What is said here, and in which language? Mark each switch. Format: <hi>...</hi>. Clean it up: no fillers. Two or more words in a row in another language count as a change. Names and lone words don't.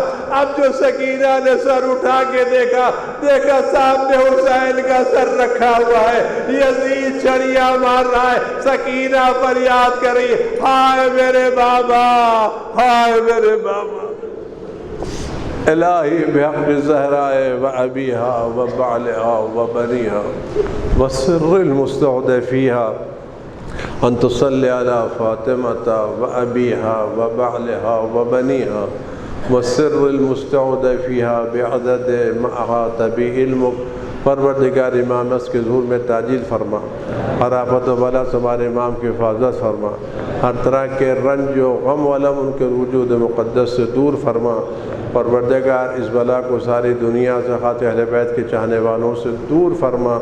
<ur>اب جو سکینہ نے سر اٹھا کے دیکھا سامنے حسین کا سر رکھا ہوا ہے، یزید چھڑیاں مار رہا ہے، سکینہ فریاد کر رہی ہے، ہائے میرے بابا، ہائے میرے بابا۔</ur> <ar>الہی بحق زہرائے و ابیہا و بعلہا و بنیہا و سر المستودع فیہا ان تصلی علی فاطمۃ و ابیہا و بعلہا و بنیہا و سر المستودع فیہا بعدد ما احاط بہ علمک۔</ar> <ur>پروردگار امام اس کے ظہور میں تعجیل فرما، ہر آفت و بلا سے ہمارے امام کی حفاظت فرما، ہر طرح کے رنج و غم و علم ان کے وجود مقدس سے دور فرما۔ پروردگار اس بلا کو ساری دنیا سے خاص اہل بیت کے چاہنے والوں سے دور فرما۔</ur>